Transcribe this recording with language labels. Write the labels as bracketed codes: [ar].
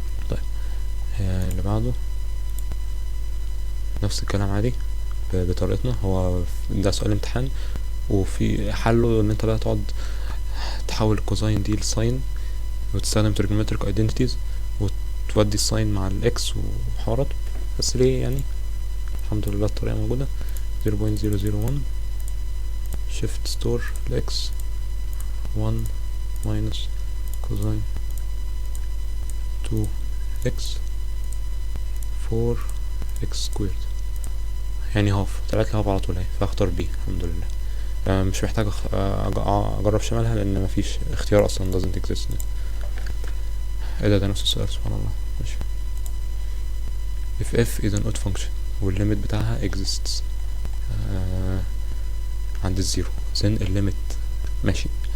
[ar] طيب اللي بعده نفس الكلام عادي بطريقتنا. هو ده سؤال امتحان، وفي حله ان انت بقى تقعد تحول الكوزاين دي لساين وتستخدم [en] trigonometric identities [ar] وتودي الساين مع الاكس وحوارات. بس ليه يعني الحمد لله الطريقة موجودة. [en] 0.001 shift store x 1 minus cosine 2x 4x squared، [ar] يعني هاف. طلعت لي هاف على طول اهي، فاختار بي الحمد لله. مش محتاج اجرب شمالها لان مفيش اختيار اصلا [en] doesn't exist. [ar] ايه ده نفس السؤال سبحان الله. ماشي. [en] if f is an odd function [ar] والليميت بتاعها [en] exists [ar] عند الزيرو، [en] then [ar] الليميت ماشي.